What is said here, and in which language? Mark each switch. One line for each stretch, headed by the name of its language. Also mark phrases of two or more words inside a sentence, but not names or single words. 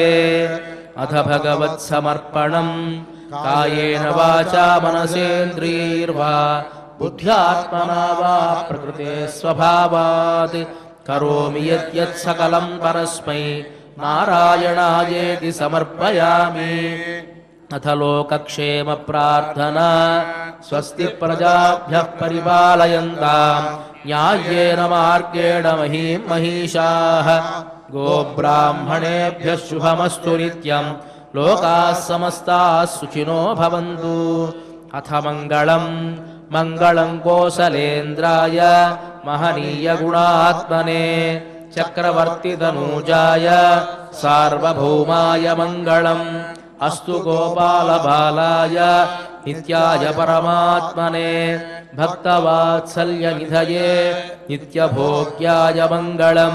Sanskrit: అథ భగవత్ సమర్పణం కాయేన వాచా మనసేంద్రియైర్వా బుద్ధ్యాత్మనా వా ప్రకృతే స్వభావాత్ కరోమి యత్ సకలం పరస్మై నారాయణాయేతి సమర్పయామి. అథ లోకక్షేమ ప్రార్థనా. స్వస్తి ప్రజాభ్యః పరిపాలయంతాం న్యాయేన మార్గేణ మహీం మహిషాః. గోబ్రాహ్మణేభ్యః శుభమస్తు నిత్యం. లోకాః సమస్తాః సుఖినో భవంతు. అథ మంగళం. మంగళం కోసలేంద్రాయ మహనీయ గుణాత్మనే చక్రవర్తితనూజాయ సార్వభౌమాయ మంగళం. అస్తు గోపాల బాలాయ నిత్యాయ పరమాత్మనే భక్తవాత్సల్య నిధయే నిత్యభోగ్యాయ మంగళం.